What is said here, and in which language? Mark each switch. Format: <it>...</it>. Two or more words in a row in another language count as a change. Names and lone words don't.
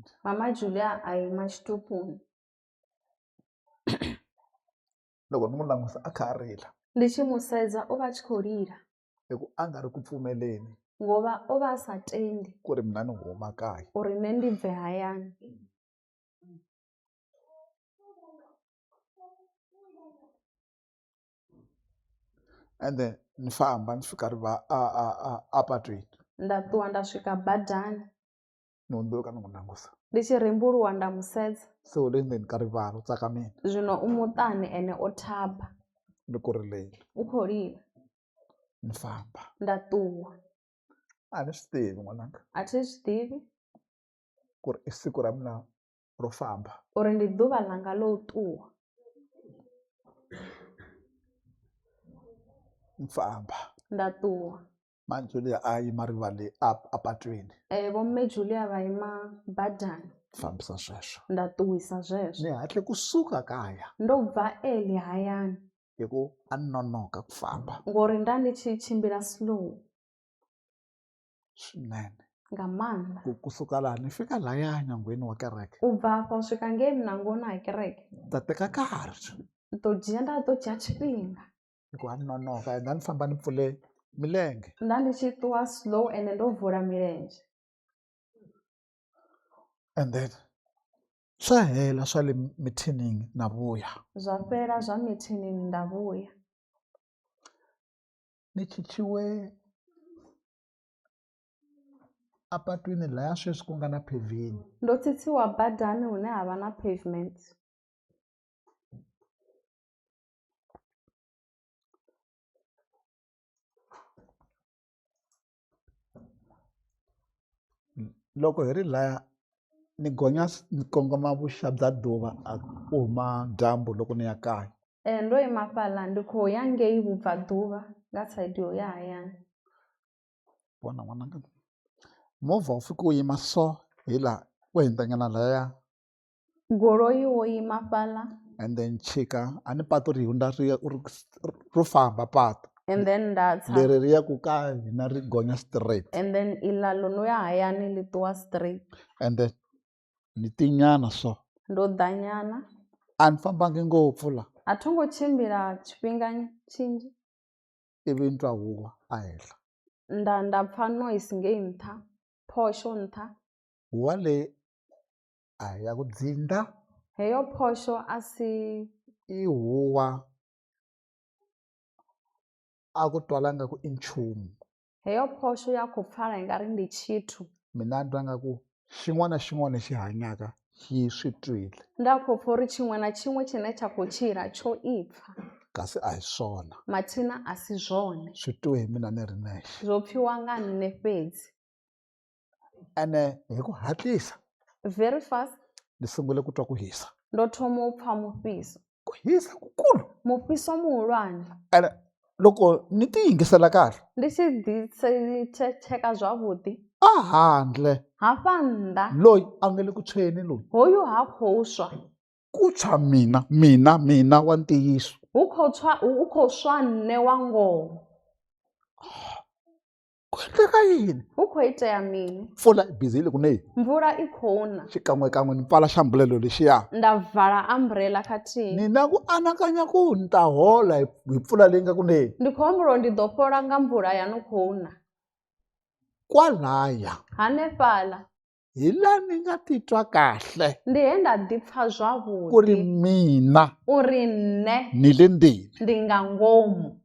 <ts>Mama Julia a ima xitupuni. Loko ni n'wi langusa a kha a rila.</ts> <ve>Ndi tshi mu sedza o vha a tshi khou lila.</ve> <ts>Hikuva a nga ri ku pfumeleni</ts> <ve>Ngova o vha a sa tendi</ve> <ts>ku ri mina ni huma kaya.</ts> <ve>uri nṋe ndi bve hayani.</ve> <ts>Ende ni famba ni fika a patwini.</ts> <ve>Nda ṱuwa nda swika badani.</ve> <ts>Ni hundzuka ni n'wi langusa.</ts> <ve>Ndi tshi rimbuluwa nda mu sedza.</ve> <ts>Se u le ndzeni ka rivala u tsakamile.</ts> <ve>Zwino u muṱani ene o thaba.</ve> <ts>Ni ku rileni.</ts> <ve>U khou lila.</ve> <ts>Ni famba.</ts> <ve>Nda ṱuwa.</ve> <ts>A ni swi tivi n'wananga.</ts> <ve>A thi zwi ḓivhi</ve> <ts>Ku ri i siku ra mina ro famba.</ts> <ve>uri ndi ḓuvha ḽanga ḽo u ṱuwa.</ve> <ts>Ni famba.</ts> <ve>Nda ṱuwa.</ve> <ts>Man Julia a yima rivaleni a patwini.</ts> <ve>Vho mme Julia vha ima badani.</ve> <ts>Fambisa sweswo.</ts> <ve>Nda ṱuwisa zwezwo.</ve> <ts>Ni hatle kusuka kaya.</ts> <ve>Ndo bva early hayani.</ve> <ts>Hikuva a ni nonoka ku famba.</ts> <ve>Ngori nda ndi tshi tshimbila slow.</ve> <ts>Swinene.</ts> <ve>Nga maanḓa.</ve> <ts>Kusuka laha ni fika lahaya nyangweni wa kereke.</ts> <ve>U bva afha u swika ngei munangoni ha kereke.</ve> <ts>Ta teka nkarhi.</ts> <ve>Nda ḓo dzhia tshifhinga.</ve> <ts>Hikuva a ni nonoka ende a ni famba ni pfule milenge.</ts> <ve>Nda ndi tshi ṱuwa slow ende ndo vula milenzhe.</ve> <en>And then</en> <ts>swa hela swa le mithinini na vuya.</ts> <ve>Zwa fhela zwa mithinini nda vhuya.</ve> <ts>Ni chichiwe a patwini lahaya sweswi ku nga na paving.</ts> <ve>Ndo tsitsiwa badani hune ha vha na pavement.</ve> <ts>Loko hi ri laya ni gonya ni kongoma vuxa bya duva a ku huma dyambu loko ni ya kaya.</ts> <ve>Ndo ima fhaḽa ndi khou ya ngei vhubvaḓuvha nga side yo ya hayani.</ve> <ts>vona n'wananga movha wu fike wu yima so hi laha ku hindanyana laya</ts> <ve>goloi wo yima fhaḽa</ve> <en>and then</en> <ts>chika a ni patu ri hundza ro famba patu</ts> <en>and then</en> <ve>nda tsa</ve> <ts>leri ri yaku ka hina ri gonya straight</ts> <en>and then</en> <ve>iḽa ḽo no ya hayani ḽi ṱuwa straight</ve> <en>and then</en> <ts>ni tinyana so</ts> <ve>ndo ḓa nyana</ve> <ts>a ni fambangi ngopfu la</ts> <ve>a tho ngo tshimbila tshifhinga tshinzhi</ve> <ts>ivi ni twa huwa a henhla</ts> <ve>nda pfha noise ngei nṱha phosho nṱha</ve> <ts>huwa leyi a ya ku dzinda</ts> <ve>heyo phosho a si</ve> <ts>i huwa a ku twalanga ku i nchumu</ts> <ve>heyo phosho ya khou pfala i nga ri ndi tshithu</ve> <ts>mina ni twa nga ku xin'wana na xin'wana lexi hanyaka xi swi twile</ts> <ve>nda khou pfha uri tshiṅwe na tshiṅwe tshine tsha khou tshila tsho ipfha</ve> <ts>kasi a hi swona</ts> <ve>mathina a si zwone</ve> <ts>swi twiwe hi mina ni ri nexe</ts> <ve>zwo pfhiwa nga nne fhedzi</ve> <ts>ene hi ku hatlisa</ts> <en>very fast</en> <ts>ni sungule ku twa ku hisa</ts> <ve>ndo thoma u pfha mufhiso</ve> <ts>ku hisa kukulu</ts> <ve>mufhiso muhulwane</ve> <ts>ene loko ni ti yingisela kahle</ts> <ve>ndi tshi cheka zwavhuḓi</ve> <ts>a handle</ts> <ve>hafha nnḓa</ve> <ts>loyi a nga le ku tshweni loyi</ts> <ve>hoyu ha khou swa</ve> <ts>ku tshwa mina wa ntiyiso</ts> <ve>hu khou swa nne wa ngoho</ve> <ts>ku endleka yini</ts> <ve>hu khou itea mini</ve> <ts>mpfula i bizile kuneyi</ts> <ve>mvula i khou na</ve> <ts>xikan'wekan'we ni pfala xambulelo lexiya</ts> <ve>nda vala umbrella khathihi</ve> <ts>ni na ku anakanya ku ni ta hola hi mpfula leyi nga kuneyi</ts> <ve>ndi khou humbula uri ndi ḓo fhola nga mvula ya no khou na</ve> <ts>kwalaya</ts> <ve>hanefhaḽa</ve> <ts>hi la ni nga titwa kahle</ts> <ve>ndi he nda ḓi pfha</ve> <ts>ku ri</ts> <ve>zwavhuḓi</ve> <ts>mina</ts> <ve>uri nne</ve> <ts>ni le ndini</ts> <ve>ndi nga ngomu</ve>